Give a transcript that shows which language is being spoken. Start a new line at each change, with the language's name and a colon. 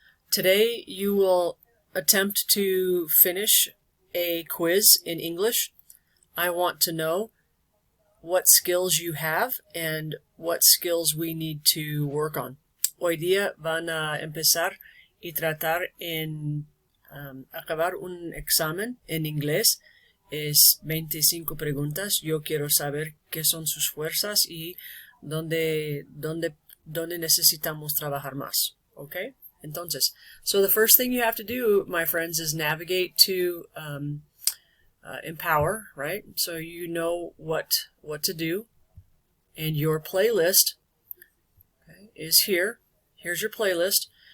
English: Today you will attempt to finish a quiz in English. I want to know what skills you have and what skills we need to work on.
Spanish: Hoy día van a empezar y tratar en acabar un examen en inglés. Es 25 preguntas. Yo quiero saber qué son sus fuerzas y dónde necesitamos trabajar más.
English: Okay? Entonces, so the first thing you have to do, my friends, is navigate to Empower, right? So you know what to do. And your playlist, okay, is here. Here's your playlist.